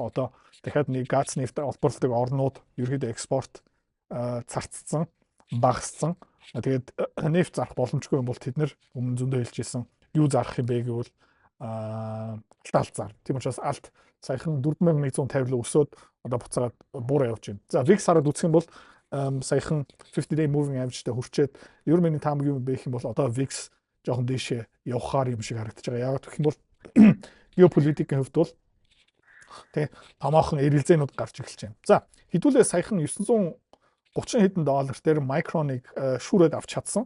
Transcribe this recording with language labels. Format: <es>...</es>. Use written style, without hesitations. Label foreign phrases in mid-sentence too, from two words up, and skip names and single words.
<mn>Одоо дахиад нэг газ нефть олборлдог орнууд ерөөдөө экспорт царцсан, багассан. Тэгээд нефть зарах боломжгүй юм бол тэд нэр өмнө зөндөө хэлж ирсэн юу зарах юм бэ гэвэл алт зар. Тийм учраас алт саяхан 4150 л өсөөд одоо буцаагаад буураа явж байна. За, VIX хараад үзэх юм бол саяхан</mn> <en>50-day moving average-</en> <mn>тэй хүрчээд ер нь миний таамаг юм бэ гэх юм бол одоо VIX жоохон дээшээ явахаар юм шиг харагдаж байгаа. Яагаад гэх юм бол геополитикийн хувьд бол тий томоохон эргэлзээнүүд гарч эхэлж байна. За, хэдүүлээ саяхан 930 хэдэн доллар дээр микроныг шүүрээд авч чадсан.</mn>